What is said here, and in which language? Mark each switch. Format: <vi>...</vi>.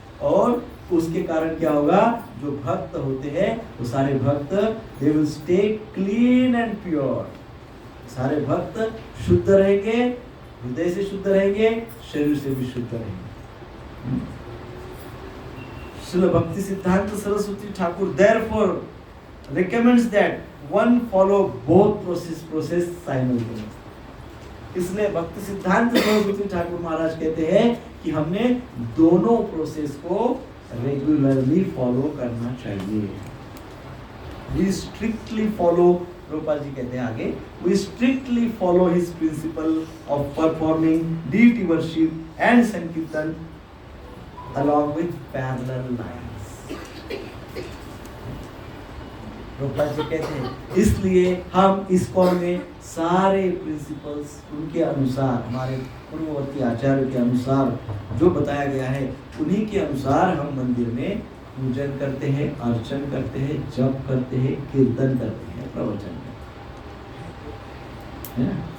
<hi>और उसके कारण क्या होगा, जो भक्त होते हैं वो सारे भक्त</hi> <en>They will stay clean and pure.</en> <hi>सारे भक्त शुद्ध रहेंगे, हृदय से शुद्ध रहेंगे, शरीर से भी शुद्ध रहेंगे।</hi> <en>Srila Bhakti Siddhanta Saraswati Thakur therefore recommends that one follow both process simultaneously।</en> <hi>इसलिए भक्ति सिद्धांत सरस्वती ठाकुर महाराज कहते हैं कि हमने दोनों प्रोसेस को रेगुलरली फॉलो करना चाहिए।</hi> <en>We strictly follow,</en> <hi>रूपा जी कहते हैं आगे,</hi> <en>we strictly follow his principle of performing deity worship and sankirtan along with parallel lines।</en> <hi>रूपा जी कहते हैं इसलिए हम इस्कॉन में सारे प्रिंसिपल्स उनके अनुसार, हमारे पूर्ववर्ती आचार्य के अनुसार जो बताया गया है उन्हीं के अनुसार हम मंदिर में पूजन करते हैं, अर्चन करते हैं, जप करते हैं, कीर्तन करते हैं, प्रवचन करते हैं।</hi>